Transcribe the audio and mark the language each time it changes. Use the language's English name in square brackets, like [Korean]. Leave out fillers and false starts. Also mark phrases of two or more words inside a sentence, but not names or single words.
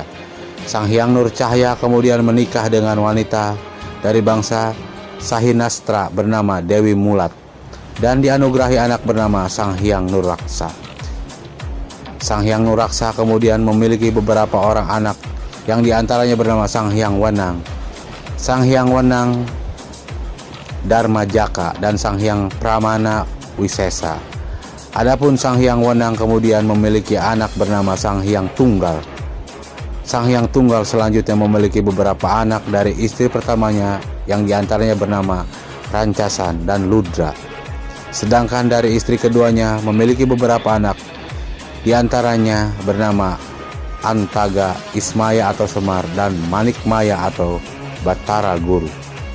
[Indonesian] Sang Hyang Nur Cahya kemudian menikah dengan wanita dari bangsa Sahinastra bernama Dewi Mulat dan dianugerahi anak bernama Sang Hyang Nur Raksa. Sang Hyang Nur Raksa kemudian memiliki beberapa orang anak yang diantaranya bernama Sang Hyang Wenang, Sang Hyang Wenang Dharma Jaka, dan Sang Hyang Pramana Wisesa. Adapun Sang Hyang Wenang kemudian memiliki anak bernama Sang Hyang Tunggal. Sang Hyang Tunggal selanjutnya memiliki beberapa anak dari istri pertamanya yang diantaranya bernama Rancasan dan Ludra. Sedangkan dari istri keduanya memiliki beberapa anak, diantaranya bernama Antaga, Ismaya atau Semar, dan Manikmaya atau Batara Guru.